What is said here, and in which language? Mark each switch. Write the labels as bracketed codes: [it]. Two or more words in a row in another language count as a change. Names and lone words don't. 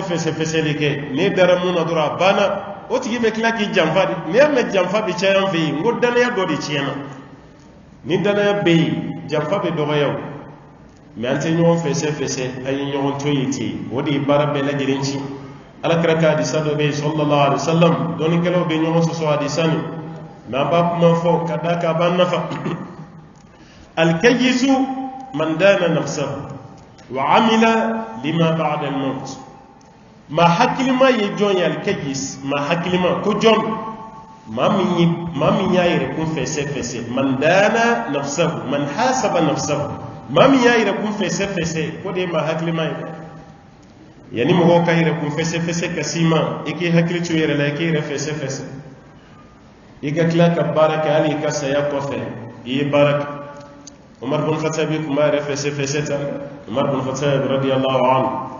[bm] fɛsɛfɛsɛli kɛ n'i dara mun na dɔrɔn a banna o tigi bɛ tila k'i janfa de n'i y'a mɛn janfa bɛ caya an fɛ yen n ko danaya dɔ de tiɲɛna ni danaya bɛ yen janfa bɛ dɔgɔya o mais an tɛ ɲɔgɔn fɛsɛfɛsɛ an ye ɲɔgɔn to yen ten o de ye baara bɛɛ lajɛlen ci alakira ka hadisa dɔ bɛ yen [ar] صلى الله عليه وسلم [bm] dɔnnikɛlaw bɛ ɲɔgɔn sɔsɔ hadisa nin mais an b'a kuma fɔ ka d'a kan a b'an nafa [ar] الكيس من دان نفسه وعمل لما بعد الموت [bm] ma hakilima ye jɔn ye alkayis ma hakilima ko jɔn maa min y'a yɛrɛ kun fɛsɛfɛsɛ [ar] من دان نفسه من حاسب نفسه [bm] maa min y'a yɛrɛ kun fɛsɛfɛsɛ ko de ye maa hakilima ye yanni mɔgɔw ka yɛrɛ kun fɛsɛfɛsɛ ka s'i ma i k'i hakili to yɛrɛ la i k'i yɛrɛ fɛsɛfɛsɛ i ka tila ka baara kɛ hali i ka saya kɔfɛ i ye baara kɛ Umar bin Khattab kun b'a yɛrɛ fɛsɛfɛsɛ tan Umar bin Khattab [ar] رضي الله عنه